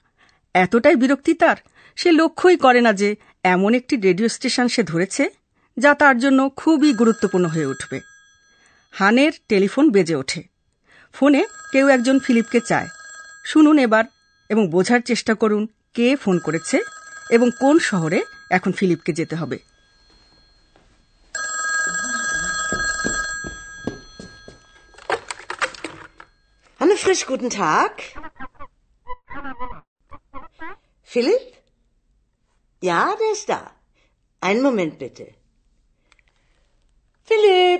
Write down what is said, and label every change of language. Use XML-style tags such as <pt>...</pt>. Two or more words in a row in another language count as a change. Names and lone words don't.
<bn>এতটাই বিরক্তি তার, সে লক্ষ্যই করে না যে এমন একটি রেডিও স্টেশন সে ধরেছে যা তার জন্য খুবই গুরুত্বপূর্ণ হয়ে উঠবে। হানের টেলিফোন বেজে ওঠে। ফোনে কেউ একজন ফিলিপকে চায়। শুনুন এবার এবং বোঝার চেষ্টা করুন কে ফোন করেছে এবং কোন শহরে এখন ফিলিপকে যেতে হবে।</bn> <de>Hanne Frisch, guten Tag. Philipp? Ja, der ist da. Einen Moment bitte. Philipp?</de>